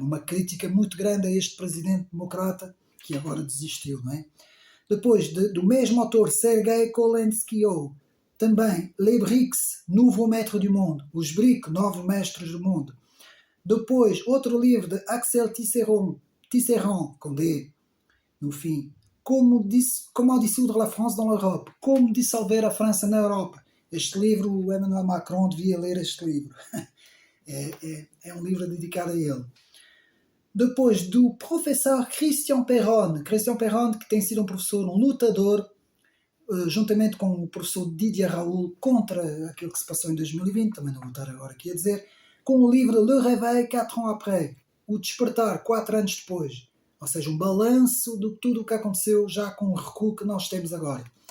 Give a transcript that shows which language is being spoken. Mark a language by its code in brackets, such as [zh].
[pt] Uma crítica muito grande a este presidente democrata que agora desistiu, não é? Depois, do mesmo autor, Sergei Kolinskio, também [fr] Les Brics, Nouveau Maître du Monde. [pt] Os BRIC, Novos Mestres do Mundo. Depois, outro livro de Axel Tisserand, com D, no fim. [fr] Comment dissoudre la France dans l'Europe. [pt] Como dissolver a França na Europa. Este livro, o Emmanuel Macron devia ler este livro. É um livro dedicado a ele. Depois, do professor Christian Perron, que tem sido um professor, um lutador, juntamente com o professor Didier Raoult, contra aquilo que se passou em 2020, também não vou estar agora aqui a dizer, com o livro [fr] Le Réveil 4 ans après, [pt] o despertar 4 anos depois, ou seja, um balanço de tudo o que aconteceu já com o recuo que nós temos agora.